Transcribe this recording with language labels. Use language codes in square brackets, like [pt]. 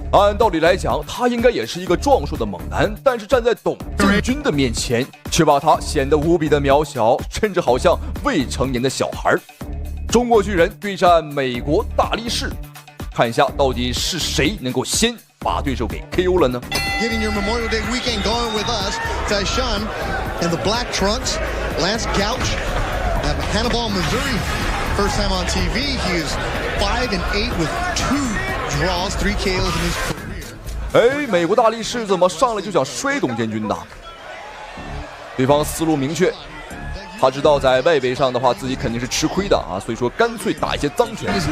[zh] 按道理来讲，他应该也是一个壮硕的猛男，但是站在董建军的面前，却把他显得无比的渺小，甚至好像未成年的小孩。中国巨人对战美国大力士，看一下到底是谁能够先把对手给 KO 了呢 [en] ？Getting your Memorial Day weekend going with us, Taishan and the Black Trunks, Lance Gouch, out of Hannibal, Missouri. First time on TV, he is 5-8 with 2 draws, 3 KOs in his career. [zh] 哎，美国大力士怎么上来就想摔董建军呢？对方思路明确。他知道在外围上的话，自己肯定是吃亏的啊，所以说干脆打一些脏拳。